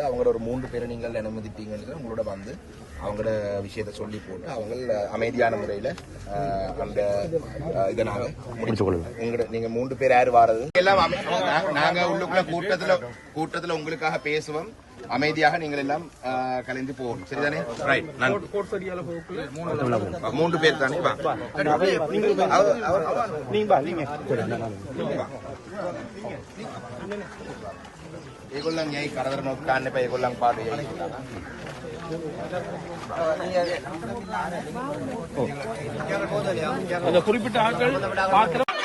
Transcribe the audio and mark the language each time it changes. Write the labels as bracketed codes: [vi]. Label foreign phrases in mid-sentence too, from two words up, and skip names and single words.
[ta] அவங்களோட ஒரு 3 பேரை நீங்கள் அனுமதிப்பீங்கன்னு உங்களோட வந்து அவங்களோட விஷயத்தை சொல்லி போட்டு அவங்க அமைதியான முறையில அந்த இதை நாங்க முடிச்சுக்கொள்ளுங்க. உங்களோட நீங்க 3 பேர் யாரு வாரது எல்லாம் நாங்க உள்ளுக்குள்ள கூட்டத்துல உங்களுக்காக பேசுவோம். அமைதியாக நீங்கள் எல்லாம் கலைந்து போகணும். சரிதானே? ரைட். 3 பேர் தானே? [si] ඒගොල්ලන් යයි කරදර නොකන්න එපා. ඒගොල්ලන් පාඩු යයි. [ta] அந்த குறிப்பிட்ட ஆட்கள் பார்க்கிற